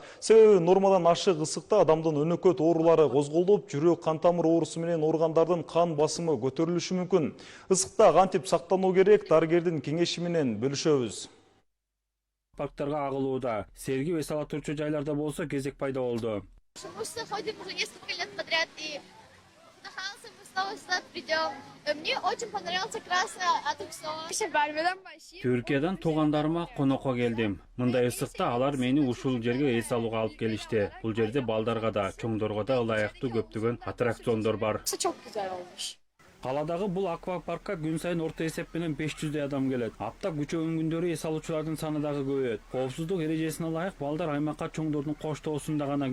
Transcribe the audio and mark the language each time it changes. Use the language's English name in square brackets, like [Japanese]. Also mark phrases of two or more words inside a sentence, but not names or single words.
[Kyrgyz] Себеби нормадан ашык ысыкта адамдын өнөкөт оорулары козголуп, жүрөк кан тамыр оорусу менен ооругандардын кан басымы көтөрүлүшү мүмкүн. Ысыкта кантип сактануу керек, дарыгердин кеңеши менен бөлүшөбүз. Парктарга агылууда. Сергип эс ала турчу жайларда болсо кезек пайда болду. [Russian] Мы ходим уже несколько лет подряд и вдохнулся, мы снова придем. Мне очень понравился красный аттракцион. [Kyrgyz] Түркиядан туугандарыма конокко келдим. Мындай ысыкта алар мени ушул жерге эс алууга алып келишти. Бул жерде балдарга да, чоңдорго да ылайыктуу көптөгөн аттракциондор бар. [Turkish] Çok güzel olmuş. [Kyrgyz] Каладагы бул аквапаркка күн сайын орто эсеп менен 500 адам келет. Апта күчөгөн күндөрү эс алуучулардын саны дагы көбөйөт. Коопсуздук эрежесине ылайык балдар аймакка чоңдордун коштоосунда гана.